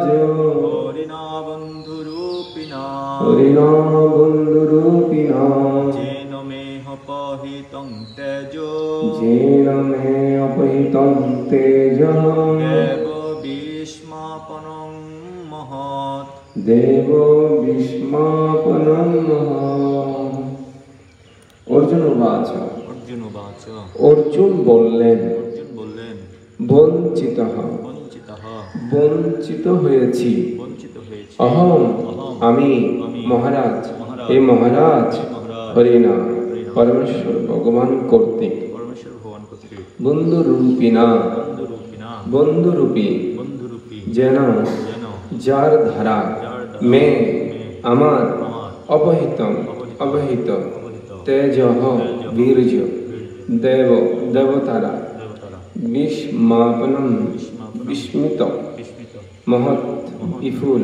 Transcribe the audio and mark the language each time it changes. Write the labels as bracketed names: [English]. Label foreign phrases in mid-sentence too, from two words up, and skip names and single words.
[Sanskrit] हरिणा बन्धुरूपिणा येन मे अपहृतं तेजो देव विष्मापनं महत्। देव विष्मापनं महत्। अर्जुन उवाच [Bangla] অর্জুন বললেন वंचितः वंचित হয়েছি अहम আমি মহারাজ এই মহারাজ হরিণা পরমেশ্বর ভগবান কর্তৃক বন্ধুরূপিণা বন্ধুরূপী যেন যার ধারা মে আমার অপহৃতম অবহিত তেজঃ বীর্য দেব দেবতারা বিস্মাপনম বিস্মিত মহৎ বিপুল।